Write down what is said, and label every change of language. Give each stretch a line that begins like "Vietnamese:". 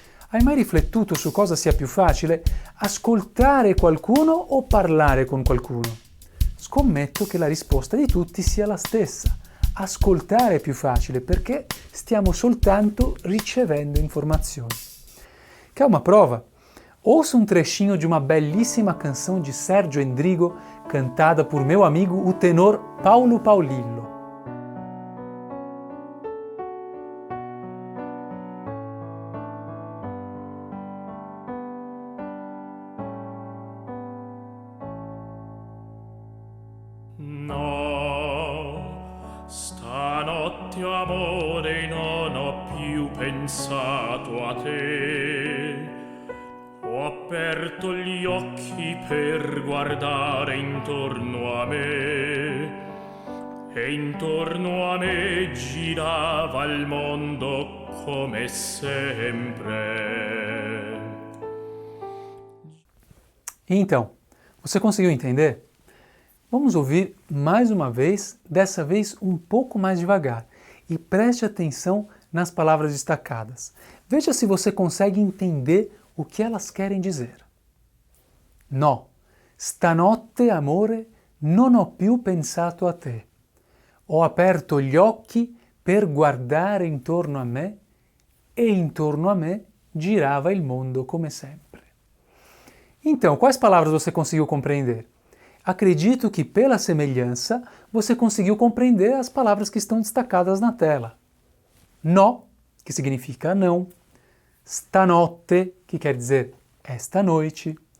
Italian: Hai mai riflettuto su cosa sia più facile, ascoltare qualcuno o parlare con qualcuno? Scommetto che la risposta di tutti sia la stessa. Ascoltare è più facile perché stiamo soltanto ricevendo informazioni.
Portuguese: Que é uma prova. Ouça um trechinho de uma belíssima canção de Sérgio Endrigo, cantada por meu amigo, o tenor Paulo Paulillo.
Italian: No, stanotte amore non ho più pensato a te. Ho aperto gli occhi per guardare intorno a me e intorno a me girava il mondo come sempre.
Portuguese: Então, você conseguiu entender? Vamos ouvir mais uma vez, dessa vez um pouco mais devagar. E preste atenção nas palavras destacadas. Veja se você consegue entender o que elas querem dizer.
Italian: No, stanotte amore non ho più pensato a te. Ho aperto gli occhi per guardare intorno a me e intorno a me girava il mondo come sempre.
Portuguese: Então, quais palavras você conseguiu compreender? Acredito que pela semelhança você conseguiu compreender as palavras que estão destacadas na tela. No, que significa não. Stanotte, que quer dizer esta noite.